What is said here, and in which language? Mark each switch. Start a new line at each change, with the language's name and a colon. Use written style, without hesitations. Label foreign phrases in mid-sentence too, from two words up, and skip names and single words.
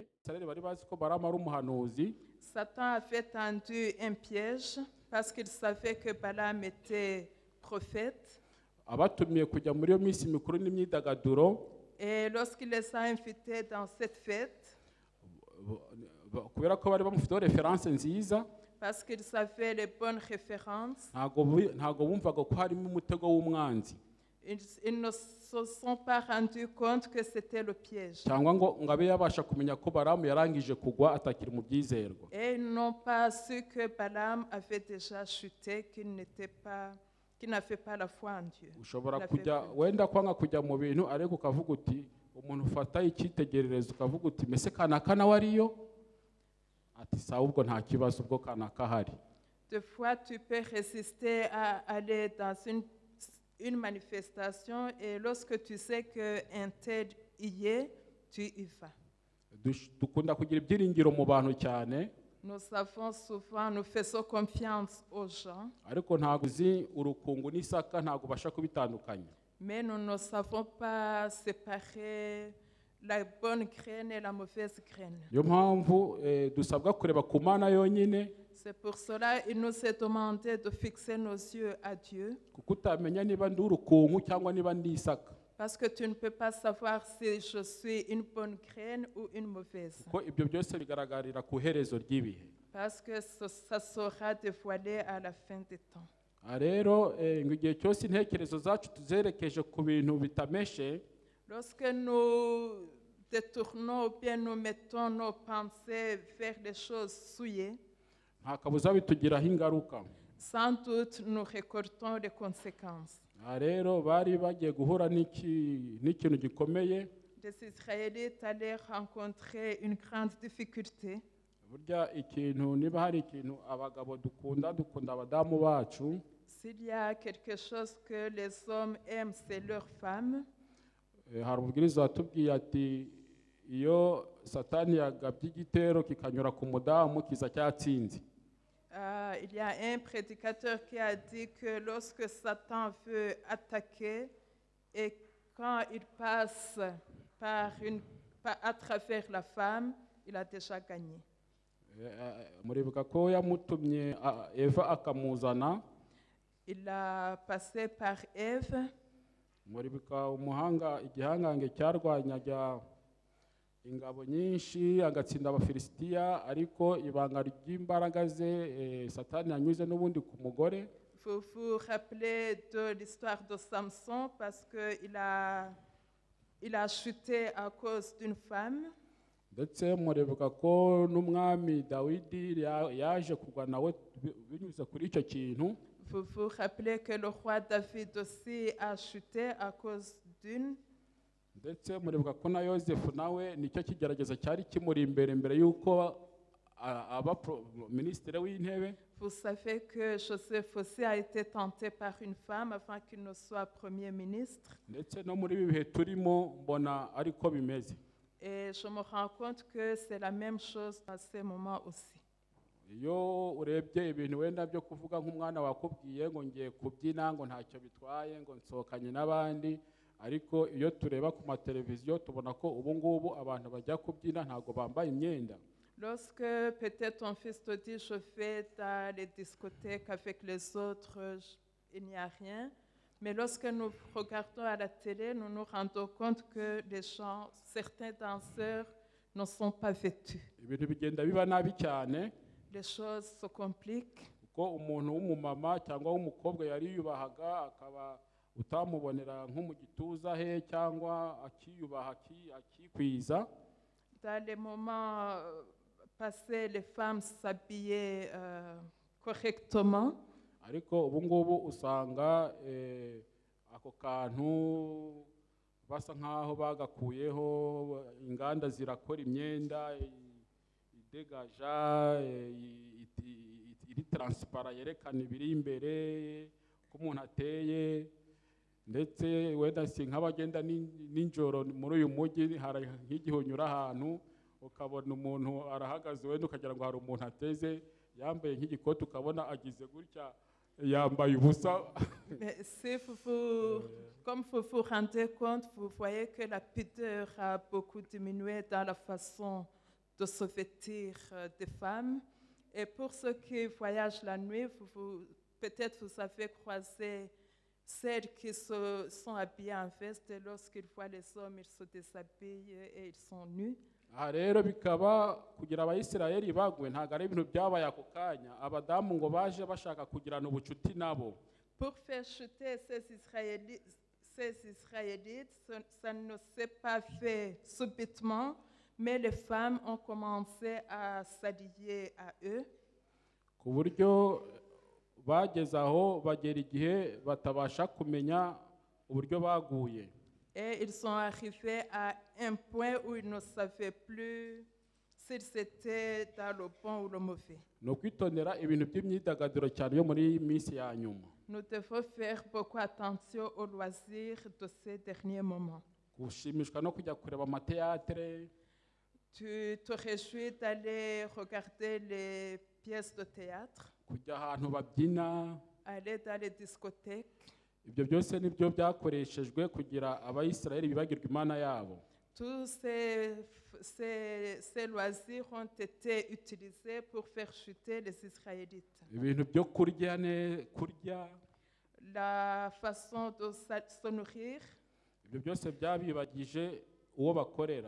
Kinyarwanda: Israeli bari bazi ko Balamu ari umuhanuzi.
French: Satan avait tendu un piège parce qu'il savait que Balaam était prophète.
Kinyarwanda: Abatumiye kujya muri iyo minsi mikuru n'imyidagaduro.
French: Et lorsqu'il les a invités dans cette fête,
Kinyarwanda: kubera ko bari bamufiteho reference nziza,
French: parce qu'ils avaient les bonnes références,
Kinyarwanda: ntago bumvaga ko harimo umutego w'umwanzi.
French: ils ne se sont pas rendus compte que c'était le piège.
Kinyarwanda: Cyangwa ngo abe yabasha kumenya ko Balamu yarangije kugwa atakiri mu byizerwa.
French: Et ils n'ont pas su que Balaam avait déjà chuté, qu'il n'avait pas la foi en Dieu.
Kinyarwanda: Ushobora kujya wenda kwanga kujya mu bintu ariko ukavuga uti umuntu ufata icyitegererezo ukavuga uti mese kanaka nawe ariyo ati sawa ubwo nta kibazo ubwo kanaka hari.
French: Des fois tu peux résister à aller dans une manifestation et lorsque tu sais qu'un tel y est, tu y vas.
Kinyarwanda: Dukunda kugira ibyiringiro mu bantu cyane.
French: Nous savons souvent, nous faisons confiance aux gens.
Kinyarwanda: Ariko ntago uzi urukungu n'isaka ntago basha kubitandukanya.
French: Mais nous ne savons pas séparer la bonne graine et la mauvaise graine.
Kinyarwanda: Yo mpamvu dusabwa kureba ku Mana yonyine.
French: C'est pour cela qu'il nous est demandé de fixer nos yeux à Dieu.
Kinyarwanda: Kuko utamenya niba ndi urukungu cyangwa niba ndi isaka.
French: Parce que tu ne peux pas savoir si je suis une bonne graine ou une mauvaise.
Kinyarwanda: Kuko ibyo byose bigaragarira ku herezo ry'ibihe.
French: Parce que ça sera dévoilé à la fin des temps.
Kinyarwanda: Rero ngo igihe cyose intekerezo zacu tuzerekeje ku bintu bitameshe.
French: Lorsque nous détournons ou bien nous mettons nos pensées vers les choses souillées,
Kinyarwanda: nta kabuza bitugiraho ingaruka.
French: sans doute nous récoltons les conséquences.
Kinyarwanda: Rero bari bagiye guhura n'ikintu gikomeye.
French: Les Israélites allaient rencontrer une grande difficulté.
Kinyarwanda: Burya ikintu niba hari ikintu abagabo dukunda abadamu bacu.
French: S'il y a quelque chose que les hommes aiment, c'est leurs femmes.
Kinyarwanda: Hari umubwiriza watubwiye ati iyo Satani yagabye igitero kikanyura ku mudamu kiza cyatsinze.
French: Il y a un prédicateur qui a dit que lorsque Satan veut attaquer et quand il passe à travers la femme, il a déjà gagné.
Kinyarwanda: Muribuka ko yamutumye Eva akamuzana.
French: Il a passé par Ève.
Kinyarwanda: Muribuka igihangange cyarwanyaga ingabo nyinshi agatsinda abafilisitiya ariko ibanga ry'imbaraga ze Satani yanyuze n'ubundi ku mugore.
French: Vous vous rappelez de l'histoire de Samson parce qu'il a chuté à cause d'une femme.
Kinyarwanda: Ndetse muribuka ko n'umwami Dawidi yaje kurwana nawe binyuze kuri icyo kintu.
French: Vous vous rappelez que le roi David aussi a chuté à cause d'une.
Kinyarwanda: Ndetse muribuka ko na Yosefu nawe nicyo kigerageza cyari kimuri imbere yuko aba ministre w'intebe.
French: Vous savez que Joseph aussi a été tenté par une femme avant qu'il ne soit premier ministre.
Kinyarwanda: Ndetse no muri bihe turimo mbona ariko bimeze.
French: Et je me rends compte que c'est la même chose à ces moments aussi.
Kinyarwanda: iyo urebye ibintu wenda byo kuvuga nk'umwana wakubwiye ngo ngiye kubyina ngo ntacyo bitwaye ngo nsohokanye n'abandi, ariko iyo tureba ku mateleviziyo tubona ko ubu ngubu abantu bajya kubyina ntabwo bambaye imyenda.
French: Lorsque peut-être ton fils te dit je vais dans les discothèques avec les autres, il n'y a rien. Mais lorsque nous regardons à la télé, nous nous rendons compte que les gens, certains danseurs ne sont pas vêtus.
Kinyarwanda: Ibintu bigenda biba nabi cyane
French: Les choses se compliquent.
Kinyarwanda: kuko umuntu w'umumama cyangwa w'umukobwa yari yiyubahaga akaba utamubonera nko mu gituza he cyangwa akiyubaha akikwiza.
French: Dans les moments passés, les femmes s'habillaient correctement.
Kinyarwanda: Ariko ubu ngubu usanga ako kantu basa nkaho bagakuyeho, inganda zirakora imyenda idegaja iri transparent yerekana ibiri imbere ko umuntu ateye, ndetse wenda si nk'abagenda ninjoro muri uyu mujyi, hari nk'igihe unyura ahantu ukabona umuntu arahagaze wenda ukagira ngo hari umuntu ateze yambaye nk'igikoti ukabona agize gutya yambaye ubusa.
French: Mais si comme vous vous rendez compte, vous voyez que la pudeur a beaucoup diminué dans la façon de se vêtir des femmes. Et pour ceux qui voyagent la nuit, peut-être vous avez croisé celles qui sont habillées en veste, et lorsqu'ils voient les hommes, ils se déshabillent et ils sont nus.
Kinyarwanda: Aha rero bikaba kugira abayisirayeli bagwe ntabwo ari ibintu byabaye ako kanya, abadamu ngo baje bashaka kugirana ubucuti nabo.
French: Pour faire chuter ces Israélites, ça ne s'est pas fait subitement, mais les femmes ont commencé à s'allier à eux.
Kinyarwanda: Ku buryo bageze aho bagera igihe batabasha kumenya uburyo baguye.
French: Et ils sont arrivés à un point où ils ne savaient plus s'ils étaient dans le bon ou le mauvais.
Kinyarwanda: Ni ukwitondera ibintu by'imyidagaduro cyane yo muri minsi ya nyuma.
French: Nous devons faire beaucoup attention aux loisirs de ces derniers moments.
Kinyarwanda: Gushimishwa no kujya kureba amateatre.
French: Tu te réjouis d'aller regarder les pièces de théâtre,
Kinyarwanda: Kujya ahantu babyina.
French: aller dans les discothèques.
Kinyarwanda: Ibyo byose nibyo byakoreshejwe kugira abayisirayeli bibagirwa Imana yabo.
French: Tous ces loisirs ont été utilisés pour faire chuter les Israélites.
Kinyarwanda: Ibintu byo kurya.
French: La façon de se nourrir,
Kinyarwanda: Ibyo byose byabibagije uwo bakorera.